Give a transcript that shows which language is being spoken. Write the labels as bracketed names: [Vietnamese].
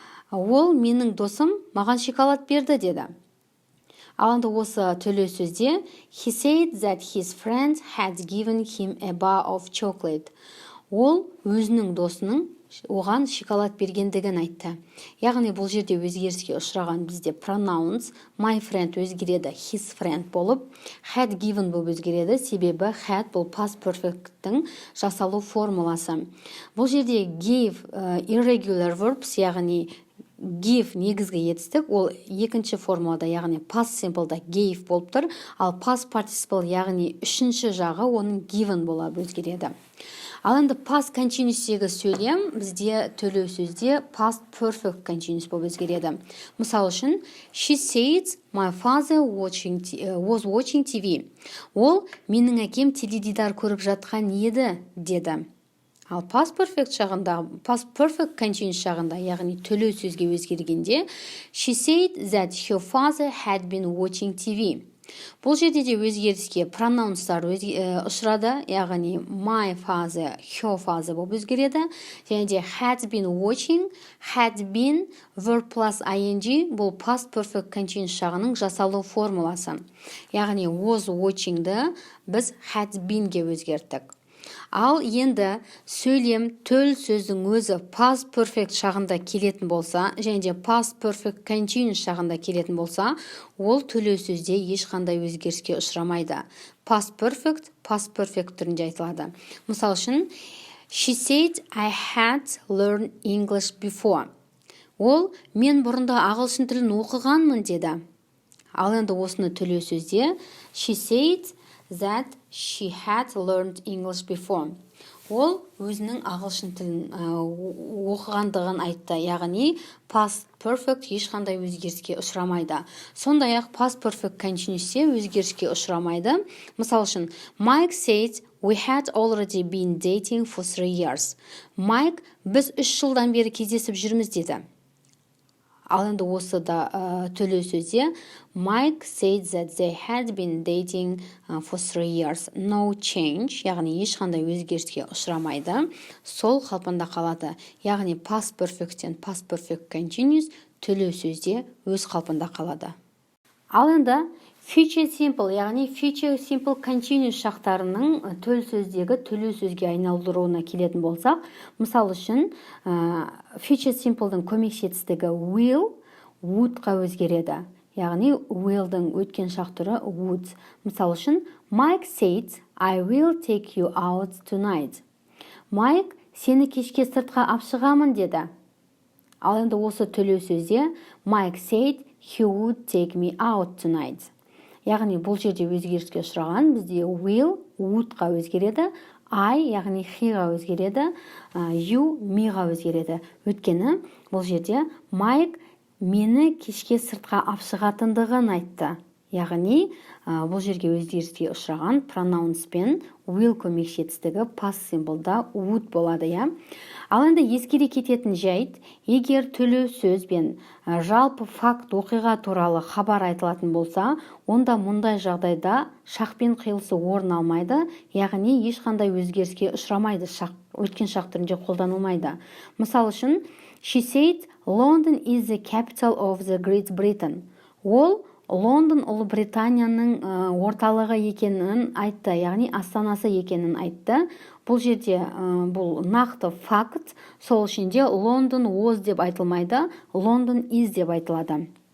[Kazakh] Ол, менің досым, маған шоколад берді, деді. Ал енді осы төлеу сөзде [English] He said that his friend had given him a bar of chocolate. [Kazakh] Ол өзінің досының оған шоколад бергендігін айтты. Яғни бұл жерде өзгеріске ұшыраған бізде pronouns my friend өзгереді his friend болып, had given болып өзгереді, себебі had бұл past perfect'тің жасалу формуласы. Бұл жерде gave irregular verbs, яғни give негізгі етістік, ол екінші формулада, яғни past simple'да gave болып тұр, ал past participle, яғни үшінші жағы оның given болып өзгереді. Ал енді past continuous'тегі сөйлем бізде төлеу сөзде past perfect continuous болып өзгереді. Мысалы үшін, [English] She said my father was watching TV. [Kazakh] Ол, менің әкем теледидар көріп жатқан еді, деді. Ал past perfect жағында, past perfect continuous жағында, яғни төлеу сөзге өзгергенде, [English] She said that her father had been watching TV. [Kazakh] Бұл жерде де өзгеріске пронаунстар ұшырады, яғни my фазы, her фазы болып өзгереді. Және де had been watching, had been verb plus ing бұл past perfect continuous жағының жасалу формуласы. Яғни was watching-ді біз had been-ге өзгерттік. Ал енді сөйлем төл сөздің өзі past perfect шағында келетін болса, және де past perfect continuous шағында келетін болса, ол төлеу сөзде ешқандай өзгеріске ұшырамайды. Past perfect түрінде айтылады. Мысал үшін, [English] she said I had learned English before. [Kazakh] Ол мен бұрында ағылшын тілін оқығанмын деді. Ал енді осыны төлеу сөзде [English] she said that she had learned English before. [Kazakh] Ол өзінің ағылшын тілін оқығандығын айтты, яғни past perfect ешқандай өзгеріске ұшырамайды. Сондай-ақ past perfect continuous'те өзгеріске ұшырамайды. Мысал үшін, [English] Mike said we had already been dating for 3 years. [Kazakh] Mike, біз 3 жылдан бері кездесіп жүрміз деді. Ал енді осы да төлеу сөзде [English] Mike said that they had been dating for 3 years. No change, [Kazakh] яғни ешқандай өзгеріске ұшырамайды. Сол қалпында қалады. Яғни past perfect'тен past perfect continuous төлеу сөзде өз қалпында қалады. Ал енді future simple, яғни future simple continuous шақтарының төл сөздегі төлеу сөзге айналдыруына келетін болсақ, мысал үшін, future simple'дың көмекші етістігі will, would-ға өзгереді. Яғни will-дың өткен шақ түрі would. Мысал үшін, [English] Mike said, I will take you out tonight. [Kazakh] Mike, сені кешке сыртқа апшығамын деді. Ал енді осы төлеу сөзде [English] Mike said, he would take me out tonight. [Kazakh] Яғни бұл жерде өзгеріске ұшыраған, бізде will, would-ға өзгереді, I, яғни he-ға өзгереді, you, me-ға өзгереді. Өйткені бұл жерде Mike мені кешке сыртқа апшығатындығын айтты. Яғни бұл жерге өзгеріске ұшыраған pronouns пен will көмекші етістігі past simple'да would болады, я. Ал енді ескере кететін жайт, егер төлеу сөз бен жалпы факт оқиға туралы хабар айтылатын болса, онда мұндай жағдайда шақпен қиылысы орын алмайды, яғни ешқандай өзгеріске ұшырамайды, өткен шақ түрінде қолданылмайды. Мысал үшін, [English] she said, London is the capital of the Great Britain. [Kazakh] Ол Лондон Ұлыбританияның орталығы екенін айтты, яғни астанасы екенін айтты. Бұл жерде бұл нақты факт, сол үшінде London was деп айтылмайды, London is деп айтылады.